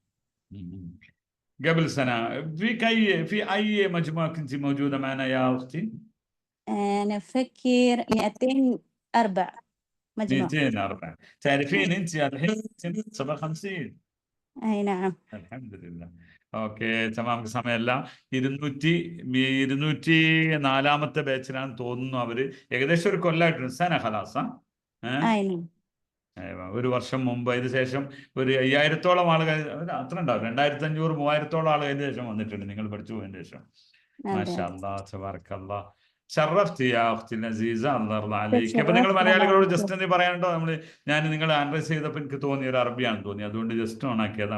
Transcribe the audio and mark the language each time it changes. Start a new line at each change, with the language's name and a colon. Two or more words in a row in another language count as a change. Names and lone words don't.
Arabic: قبل سنة. في أي مجموعة كنت موجودة معنا يا أختي؟ أنا أفكر 204 مجموعة. 204. تعرفين أنت الحين 57. أي نعم. الحمد لله.
Malayalam: ഓക്കെ തമാം സമയമല്ല. 204-ാമത്തെ ബാച്ചിലാണ് തോന്നുന്നു അവര്. ഏകദേശം ഒരു കൊല്ലമായിട്ടുണ്ട്.
Arabic: سنة خلاص. أي نعم.
Malayalam: ഒരു വർഷം മുമ്പ്. അതിന് ശേഷം ഒരു 5000-ഓളം ആളുകൾ, അത്ര ഉണ്ടാവും, 2500-3000-ഓളം ആളുകൾ അതിന് ശേഷം വന്നിട്ടുണ്ട് നിങ്ങൾ പഠിച്ചു പോയതിന് ശേഷം.
Arabic: ما شاء الله تبارك الله. شرفتي يا أختي عزيزة، الله يرضى عليكي.
Malayalam: അപ്പൊ നിങ്ങൾ മലയാളികളോട് ജസ്റ്റ് എന്ത് പറയാനുണ്ടോ? ഞാൻ നിങ്ങൾ ആൻഡ്രൈസ് ചെയ്തപ്പോൾ എനിക്ക് തോന്നി ഒരു അറബിയാണെന്ന് തോന്നി, അതുകൊണ്ട്
English: just on
Malayalam: ആക്കിയതാ.